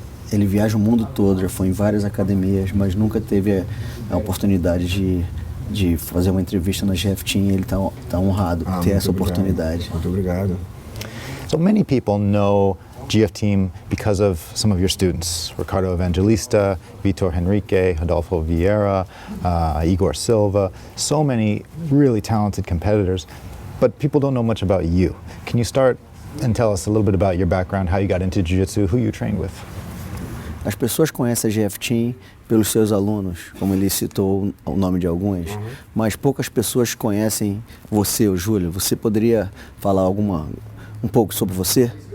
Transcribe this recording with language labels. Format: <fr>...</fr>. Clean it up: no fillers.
<pt>Ele viaja o mundo todo, já foi em várias academias, mas nunca teve a oportunidade de fazer uma entrevista na GF Team. Ele tá honrado por ter essa oportunidade. Muito obrigado.</pt> <en>So many people know GF Team because of some of your students, Ricardo Evangelista, Vitor Henrique, Rodolfo Vieira, Igor Silva, so many really talented competitors, but people don't know much about you. Can you start and tell us a little bit about your background, how you got into Jiu-Jitsu, who you trained with?</en> <pt>As pessoas conhecem a GF Team pelos seus alunos, como ele citou o nome de alguns, mas poucas pessoas conhecem você, o Júlio. Você poderia falar um pouco sobre você?</pt>